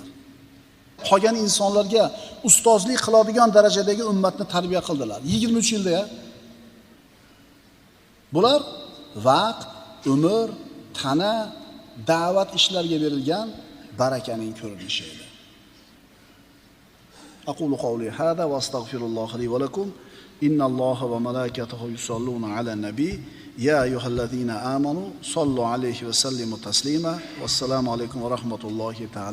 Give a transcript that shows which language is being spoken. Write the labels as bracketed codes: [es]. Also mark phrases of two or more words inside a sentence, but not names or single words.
[uz] Qolgan insonlarga ustozlik qiladigan darajadagi ummatni tarbiya qildilar. 23 yilda. Bular vaqt, umr, tana, da'vat ishlariga berilgan barakaning ko'rinishi edi. [ar] أقول قولي هذا وأستغفر الله لي ولكم. إن الله وملائكته يصلون على النبي يا أيها الذين آمنوا صلوا عليه وسلموا تسليما. والسلام عليكم ورحمة الله تعالى.